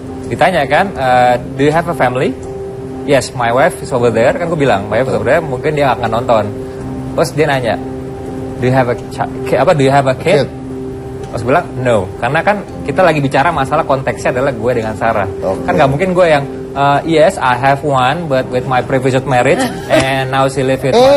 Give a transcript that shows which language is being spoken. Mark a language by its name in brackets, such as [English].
[Indonesian] Ditanya kan, [English] do you have a family? Yes, my wife is over there. [Indonesian] Kan gue bilang, [English] my wife is over there, [Indonesian] mungkin dia akan nonton. Terus dia nanya, [English] do you have a kid? [Indonesian] Terus gue bilang, no. Karena kan kita lagi bicara masalah konteksnya adalah gue dengan Sarah. Kan gak mungkin gue yang, [English] yes, I have one, but with my previous marriage, and now she live with